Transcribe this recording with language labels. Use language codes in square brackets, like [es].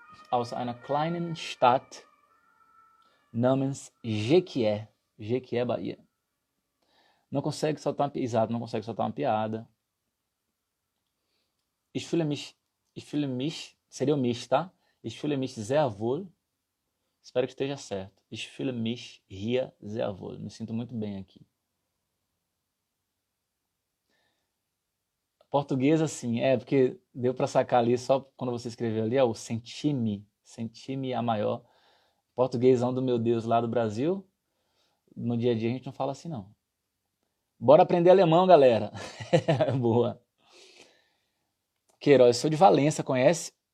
[de] Aus einer kleinen Stadt namens Jequié. [pt] Jequié, Bahia. Não consegue soltar uma piada. Exato, não consegue soltar uma piada. [de] Ich fühle mich, [pt] seria o mich, tá? [de] Ich fühle mich sehr wohl. [pt] Espero que esteja certo. [de] Ich fühle mich hier sehr wohl. [pt] Me sinto muito bem aqui. Português, assim, porque deu pra sacar ali, só quando você escreveu ali, o senti-me a maior. Portuguesão do meu Deus lá do Brasil, no dia a dia a gente não fala assim, não. Bora aprender alemão, galera. Boa. Queiroz, eu sou de Valença, conhece?